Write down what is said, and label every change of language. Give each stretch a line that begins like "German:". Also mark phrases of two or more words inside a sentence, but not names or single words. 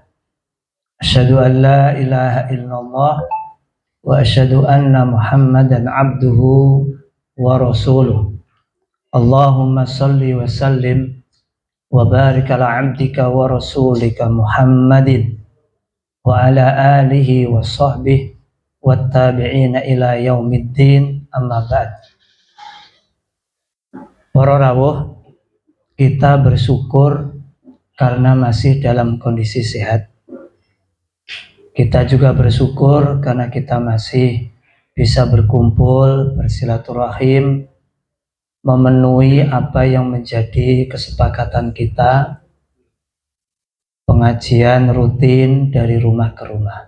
Arabic: أشهد أن لا إله إلا الله وأشهد أن محمدا عبده ورسوله. اللهم صل وسلم وبارك على عبدك ورسولك محمد وعلى آله وصحبه والتابعين إلى يوم الدين، أما بعد.
Javanese: Para rawuh,
Indonesian: kita bersyukur karena masih dalam kondisi sehat. Kita juga bersyukur karena kita masih bisa berkumpul, bersilaturahim, memenuhi apa yang menjadi kesepakatan kita, pengajian rutin dari rumah ke rumah.